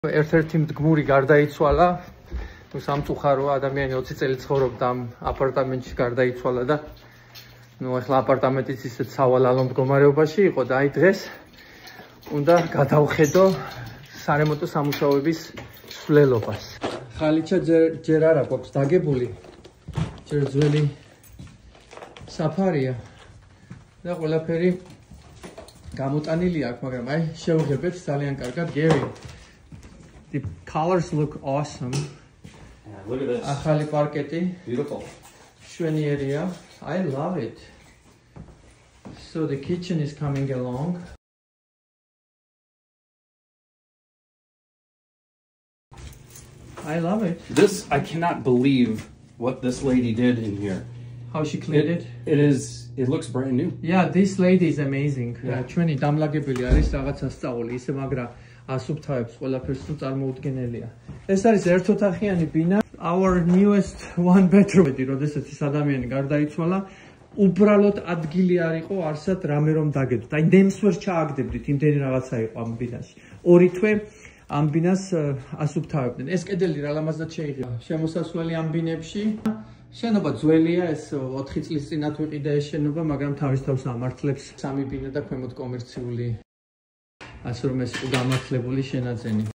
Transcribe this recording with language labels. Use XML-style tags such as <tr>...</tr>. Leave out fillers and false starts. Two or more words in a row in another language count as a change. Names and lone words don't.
<ka>ერთ-ერთი მდგმური გარდაიცვალა. სამწუხაროა, ადამიანი 20 წელი ცხოვრობდა ამ აპარტამენტში, გარდაიცვალა და ახლა აპარტამენტიც ისეთ სავალალო მდგომარეობაში იყო და აი დღეს უნდა გადავხედო სარემონტო სამუშაოების სვლელობას. ხალიჩა ჯერ არ აქვს დაგებული, ჯერ ძველი საფარია და ყველაფერი გამოტანილი აქვს, მაგრამ აი შევღებეთ ძალიან კარგად. გერი,</ka> <en>the colors look awesome. Yeah, look at this.</en> <ka>Ახალი პარკეტი.</ka> <en>Beautiful.</en> <ka>Შვენიერია.</ka> <en>I love it. So the kitchen is coming along. I love it. This, I cannot believe what this lady did in here. How she cleaned it? It looks brand new. Yeah, this lady is amazing. Yeah.</en> <ka>ჩვენი დამლაგებელი არის რაღაცა სწავლი, ისე მაგრამ ასუფთავებს ყველაფერს თუ წარმოუდგენელია. ეს არის ერთოთახიანი ბინა.</ka> <en>Our newest one bedroom.</en> <ka>როდესაც ის ადამიანი გარდაიცვალა, უბრალოდ ადგილი არ იყო არსად რამე რომ დაგედოთ. აი ნემს ვერ ჩააგდებდით, იმდენი რაღაცა იყო ამ ბინაში. 2 თვე ამ ბინას ასუფთავებდნენ. ეს კედელი რა ლამაზად შეიღება. შემოსასვლელი ამ ბინებში. შენობა ძველია, ეს 4 წლის წინათ ვიყიდა ეს შენობა, მაგრამ თავის თავს ამართლებს სამი ბინა და ქვემოთ კომერციული, ასე რომ ეს გამართლებული შენაძენი.</ka>